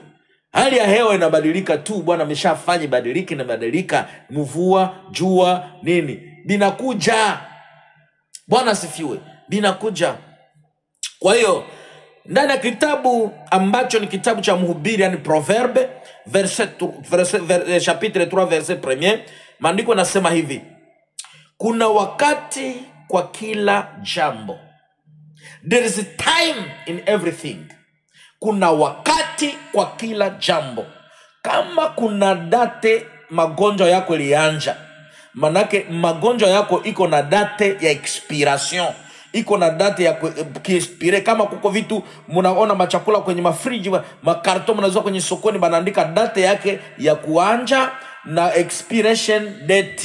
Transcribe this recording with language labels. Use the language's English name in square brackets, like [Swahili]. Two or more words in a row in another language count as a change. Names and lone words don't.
[Swahili] Hali ya hewa inabadilika tu. Bwana ameshafanya ibadilike, na badilika. Mvua, jua, nini binakuja. Bwana sifiwe, binakuja. Kwa hiyo ndani ya kitabu ambacho ni kitabu cha Mhubiri, yani Proverbe, [French] chapitre 3 verset 1, [Swahili] maandiko nasema hivi: kuna wakati kwa kila jambo. [English] There is a time in everything. [Swahili] Kuna wakati kwa kila jambo. Kama kuna date magonjwa yako ilianja, manake magonjwa yako iko na date ya expiration, iko na date ya kuexpire. Kama kuko vitu mnaona machakula kwenye mafriji, makarton mnazoa kwenye sokoni, banaandika date yake ya kuanja na [English] expiration date.